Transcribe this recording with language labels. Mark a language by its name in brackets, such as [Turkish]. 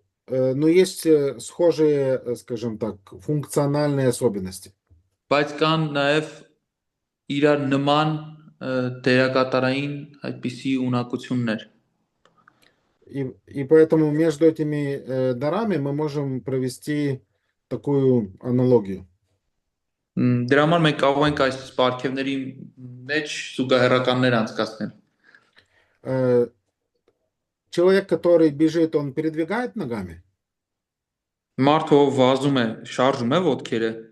[Russian] Но есть схожие, скажем так, функциональные особенности. [Armenian] Բայց կան նաև իրար նման դերակատարային այդպիսի ունակություններ։ [Russian] И поэтому между этими дарами мы можем провести такую аналогию. [Armenian] Դրա համար մենք կարող ենք այս պարգևների մեջ զուգահեռականներ անցկացնել։ [Russian] Человек, который бежит, он передвигает ногами? [Armenian] Մարդ ով վազում է, շարժում է ոտքերը։